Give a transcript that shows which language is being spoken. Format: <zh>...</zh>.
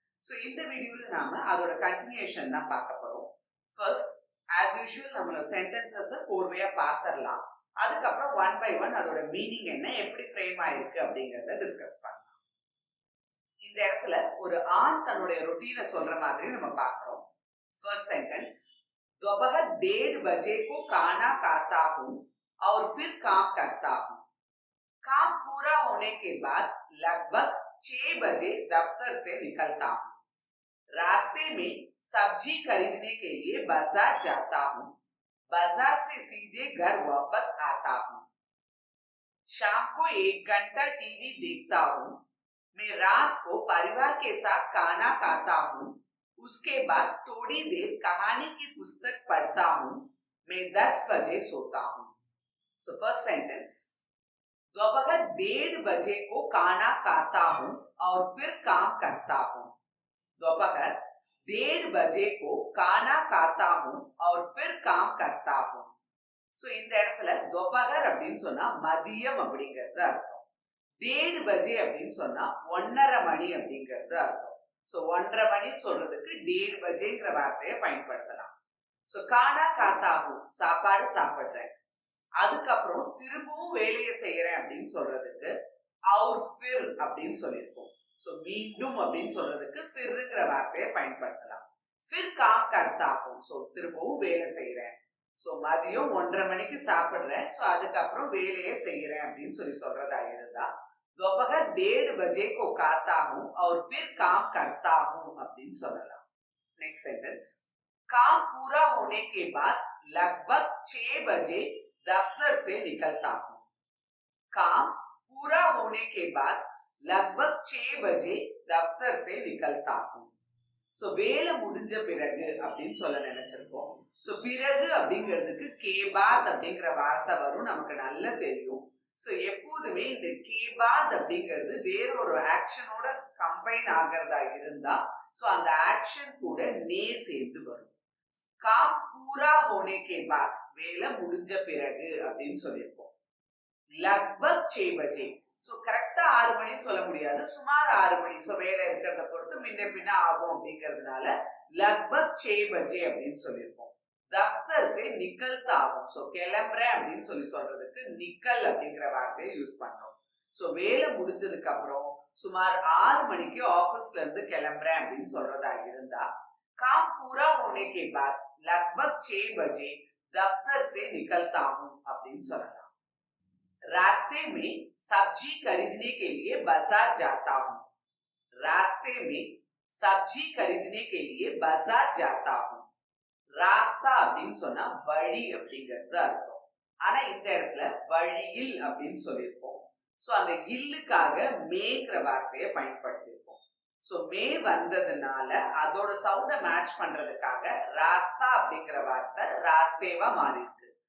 <ta>So இந்த வீடியோல நாம அதோட கண்டினியூஷன் தான் பார்க்க போறோம். ஃபர்ஸ்ட் ஆஸ் யூஷுவல் நம்மளோட சென்டென்சஸ் கோர்வையா பார்த்துடலாம். அதுக்கப்புறம் ஒன் பை ஒன் அதோட மீனிங் என்ன, எப்படி ஃப்ரேம் ஆயிருக்கு அப்படிங்கறத டிஸ்கஸ் பண்ணலாம். இந்த இடத்துல ஒரு ஆண் தன்னுடைய ரொட்டீனை சொல்ற மாதிரி நம்ம பார்க்கிறோம்.</ta> <en>first sentence,</en> <hi>दोपहर 1:30 बजे को खाना खाता हूँ और फिर काम करता हूँ। काम पूरा होने के बाद लगभग 6 बजे दफ्तर से निकलता हूँ। रास्ते में सब्जी खरीदने के लिए बाजार जाता हूँ। बाजार से सीधे घर वापस आता हूँ। शाम को 1 घंटा टीवी देखता हूँ। मैं रात को परिवार के साथ खाना खाता हूँ। उसके बाद थोड़ी देर कहानी की पुस्तक पढ़ता हूँ। मैं 10 बजे सोता हूँ।</hi> <en>so first sentence,</en> <hi>दोपहर 1:30 बजे को खाना खाता हूँ और फिर काम करता हूँ। दोपहर 1:30 बजे को खाना खाता हूँ और फिर काम करता हूँ.</hi> <ta>सो இந்த இடத்துல दोपहर அப்படின்னு சொன்னா மதியம் அப்படிங்கிறது அர்த்தம்.</ta> <hi>1:30 बजे</hi> <ta>அப்படின்னு சொன்னா 1:30 மணி அப்படிங்கிறது அர்த்தம். சோ 1:30 மணி சொல்றதுக்கு 1:30 பஜேங்கிற வார்த்தையை பயன்படுத்தலாம். சோ கானா காத்தாகும், சாப்பாடு சாப்பிடுறேன். அதுக்கப்புறம் திரும்பவும் வேலையை செய்யறேன் அப்படின்னு சொல்றதுக்கு</ta> <hi>और फिर</hi> <ta>அப்படின்னு சொல்லியிருக்கோம். சோ மீண்டும் அப்படின்னு சொல்றதுக்கு फिरங்கிற வார்த்தையை பயன்படுத்தலாம்.</ta> <hi>फिर काम करता हूं,</hi> <ta>சோ திரும்பவும் வேலை செய்யறேன். சோ மதியம் 1:30 மணிக்கு சாப்பிடுறேன், சோ அதுக்கப்புறம் வேலையை செய்யறேன் அப்படின்னு சொல்றதா இருந்தா</ta> <hi>दोपहर 1:30 बजे को खाता हूँ और फिर काम करता हूँ</hi> <ta>அப்படின்னு சொல்லலாம்.</ta> <en>next sentence,</en> <hi>काम पूरा होने के बाद लगभग 6 बजे दफ्तर से निकलता हूँ. काम पूरा होने के बाद लगभग 6 बजे दफ्तर से निकलता हूँ.</hi> <ta>சோ வேலை முடிஞ்ச பிறகு அப்படின்னு சொல்ல நினைச்சிருக்கோம். சோ பிறகு அப்படிங்கிறதுக்கு கேபாத் அப்படிங்கிற வார்த்தை வரும், நமக்கு நல்லா தெரியும். சோ எப்போதுமே இந்த கேபாத் அப்படிங்கிறது வேறொரு ஆக்ஷனோட கம்பைன் ஆகிறதா இருந்தா சோ அந்த ஆக்ஷன் கூட நே சேர்ந்து வரும்.</ta> <hi>काम पूरा होने के बाद</hi> <ta>வேலை முடிஞ்ச பிறகு அப்படின்னு சொல்லியிருக்கோம்.</ta> <hi>लगभग 6 बजे,</hi> <ta>சோ கரெக்டா 6 மணின்னு சொல்ல முடியாது, சுமார் 6 மணி. சோ வேலை இருக்கிறத பொறுத்து முன்ன பின்ன ஆகும் அப்படிங்கிறதுனால</ta> <hi>लगभग 6 बजे</hi> <ta>அப்படின்னு சொல்லியிருக்கோம்.</ta> <hi>दफ्तर से निकलता हूं,</hi> <ta>சோ கிளம்புறேன் அப்படின்னு சொல்றதுக்கு நிக்கல் அப்படிங்கிற வார்த்தையை யூஸ் பண்றோம். சோ வேலை முடிஞ்சதுக்கு அப்புறம் சுமார் 6 மணிக்கு ஆபீஸ்ல இருந்து கிளம்புறேன் அப்படின்னு சொல்றதா இருந்தா</ta> <hi>काम पूरा होने के बाद लगभग 6 बजे दफ्तर से निकलता हूं</hi> <ta>அப்படின்னு சொல்லலாம்.</ta> <hi>रास्ते में सब्जी खरीदने के लिए बाजार जाता हूं. रास्ते में सब्जी खरीदने के लिए बाजार जाता हूं.</hi> <ta>ராஸ்தா அப்படின்னு சொன்னா வழி அப்படிங்கிறது அர்த்தம். ஆனா இந்த இடத்துல வழியில் அப்படின்னு சொல்லியிருக்கோம். சோ அந்த இல்லுக்காக மேங்கிற வார்த்தையை பயன்படுத்தியிருக்கோம். சோ மே வந்ததுனால அதோட சவுண்ட மேட்ச் பண்றதுக்காக ராஸ்தா அப்படிங்கிற வார்த்தை ராஸ்தேவா மாறி இருக்கு.</ta>